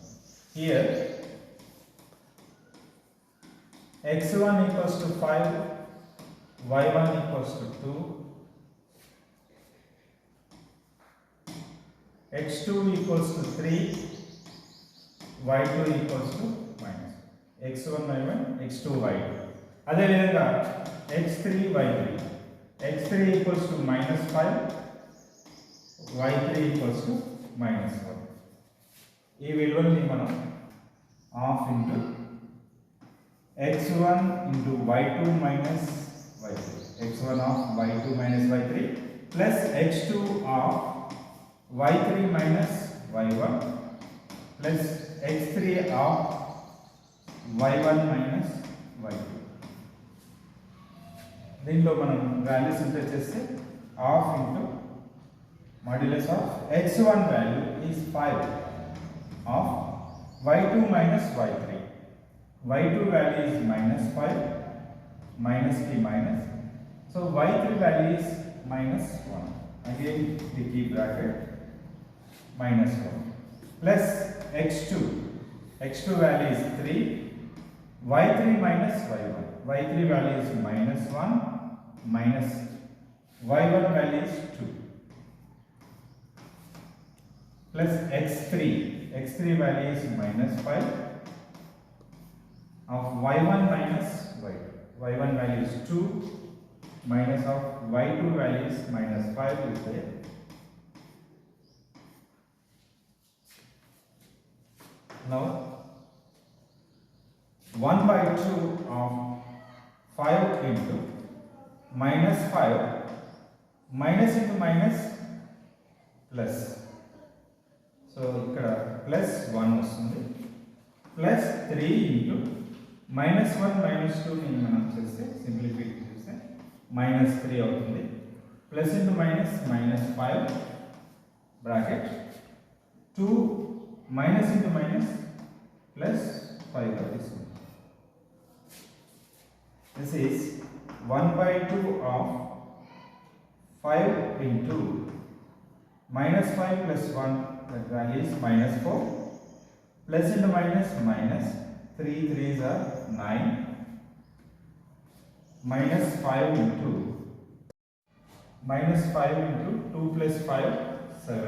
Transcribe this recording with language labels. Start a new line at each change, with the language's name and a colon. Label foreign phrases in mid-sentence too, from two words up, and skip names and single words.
English: Here x1 equals to 5, y1 equals to 2, x2 equals to 3, y2 equals to minus x1 y1 x2 y2.
Telugu: అదే విధంగా x3 y3,
English: x3 equals to -5, y3 equals to -1.
Telugu: ఈ విలువని మనం
English: half into x1 into y2 minus y3, x1 of y2 minus y3 plus x2 of y3 minus y1 plus x3 of y1 minus y2.
Telugu: దీనిలో మనం
English: values enter చేస్తే half into modulus of x1 value is 5 of y2 minus y3. y2 value is -5, minus की minus, so y3 value is -1. Again we keep bracket -1 plus x2 value is 3, y3 minus y1, y3 value is -1 minus y1 value is 2 plus x3 value is -5 of y1 minus y2, y1 value is 2 minus of y2 value is -5 is there. Now 1/2 of 5 into -5, minus into minus plus,
Telugu: so ikkada
English: plus 1
Telugu: వస్తుంది
English: plus 3 into -1 -2
Telugu: ని మనం చేస్తే సింప్లిఫై చేస్తే -3 అవుతుంది
English: plus into minus -5 bracket 2 minus into minus plus 5
Telugu: గా తీసుకుంటాం.
English: This is 1/2 of 5 into -5 plus 1, that value is -4 plus into minus 3 3s are 9 minus 5 into 2 plus 5 7.